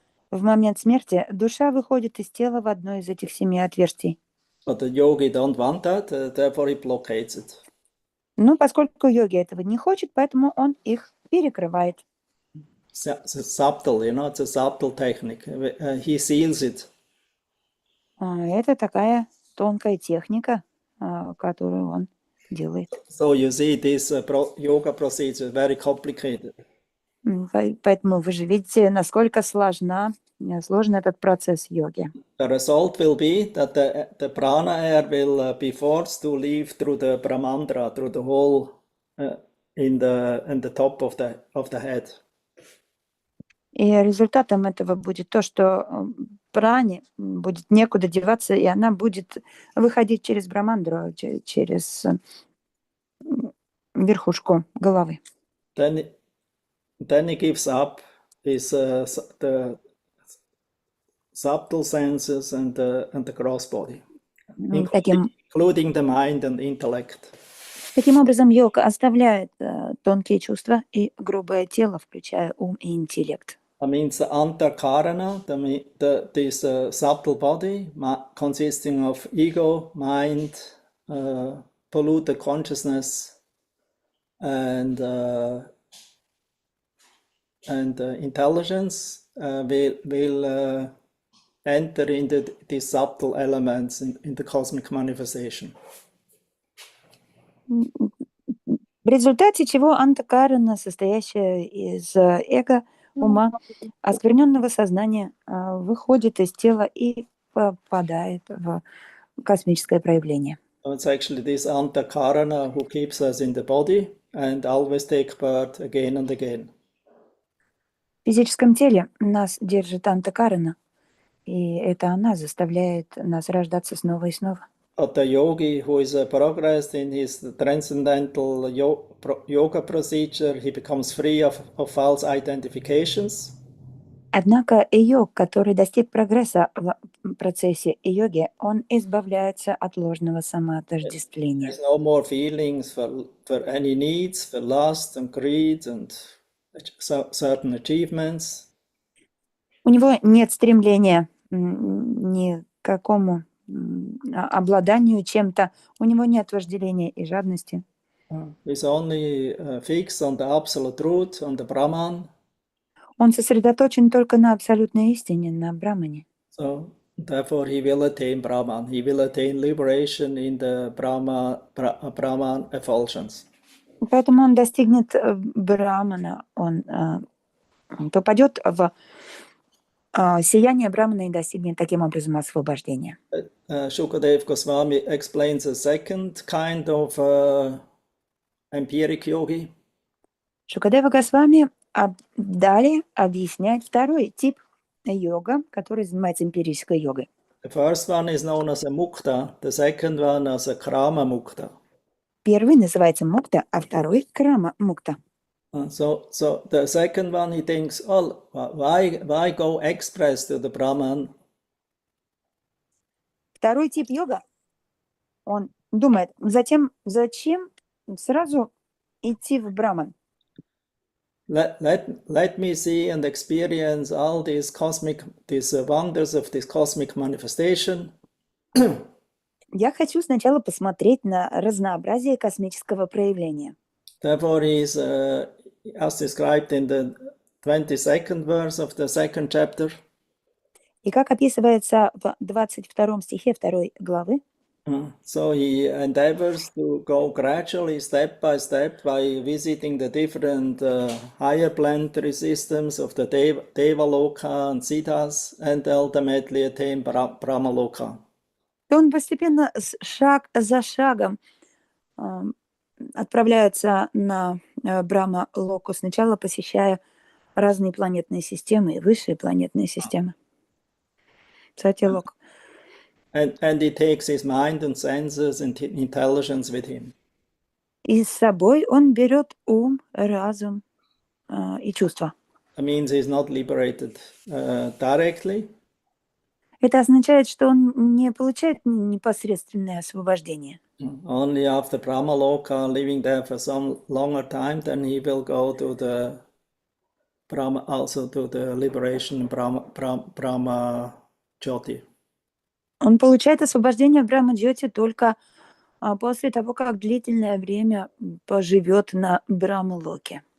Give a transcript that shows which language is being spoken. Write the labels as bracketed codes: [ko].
[ru] В момент смерти душа выходит из тела в одно из этих 7 отверстий. [en] But the yogi don't want that, therefore he blockades it. [ru] Но поскольку йоги этого не хочет, поэтому он их перекрывает. [en] It's subtle, it's a subtle technique. He seals it. [ru] Это такая тонкая техника, которую он делает. [en] So you see, this yoga procedure is very complicated. [ru] Поэтому вы же видите, насколько сложен этот процесс йоги. [en] The result will be that the prana air will be forced to leave through the brahmandra, through the hole in the top of the head. [ru] И результатом этого будет то, что пране будет некуда деваться, и она будет выходить через брамандру, через верхушку головы. [en] Then he gives up his the subtle senses and the gross body, including the mind and intellect. [ru] Таким образом, йог оставляет тонкие чувства и грубое тело, включая ум и интеллект. [en] That means the antarkarana, this subtle body consisting of ego, mind, polluted consciousness, and intelligence will enter into these subtle elements in the cosmic manifestation. [ru] В результате чего антакарана, состоящая из эго, ума, оскверненного сознания, выходит из тела и попадает в космическое проявление. [en] So it's actually this antakarana who keeps us in the body and always take birth again and again. [ru] В физическом теле нас держит антакарана, и это она заставляет нас рождаться снова и снова. [en] But the yogi who is progressed in his transcendental yoga procedure, he becomes free of false identifications. [ru] Однако йог, который достиг прогресса в процессе йоги, он избавляется от ложного самоотождествления. [en] There's no more feelings for any needs, for lust and greed and certain achievements. [ru] У него нет стремления ни к какому обладанию чем-то, у него нет вожделения и жадности. [en] He's only fixed on the absolute truth, on the Brahman. [ru] Он сосредоточен только на абсолютной истине, на Брахмане. [en] So therefore he will attain Brahman. He will attain liberation in the Brahman effulgence. [ru] Поэтому он достигнет Брахмана, он попадет в сияние Брахмана и достигнет таким образом освобождения. [en] Shukadeva Goswami explains a second kind of empiric yogi. [ru] Шукадева Госвами далее объясняет второй тип йога, который занимается эмпирической йогой. [en] The first one is known as a mukta, the second one as a krama mukta. [ru] Первый называется мукта, а второй крама мукта. [en] So the second one he thinks, oh, why go express to the Brahman? [ru] Второй тип йога, он думает, зачем сразу идти в Брахман? [en] Let me see and experience all these wonders of this cosmic manifestation. [ru] Я хочу сначала посмотреть на разнообразие космического проявления. [en] Therefore, he is, as described in the 22nd verse of the second chapter. [ru] И как описывается в 22 стихе 2 главы, [en] so he endeavors to go gradually, step by visiting the different higher planetary systems of the Devaloka and Siddhas, and ultimately attain Brahmaloka. [ru] то он постепенно, шаг за шагом, отправляется на Брахма-локу, сначала посещая разные планетные системы и высшие планетные системы. Сатья-лок. [en] And he takes his mind and senses and intelligence with him. [ru] И с собой он берет ум, разум и чувства. [en] It means he's not liberated directly. [ru] Это означает, что он не получает непосредственное освобождение. [en] Only after Brahmaloka, living there for some longer time, then he will go to the Brahma, also to the liberation Brahma Jyoti. [ru] Он получает освобождение в Брахма-джьоти только после того, как длительное время поживет на Брахма-локе.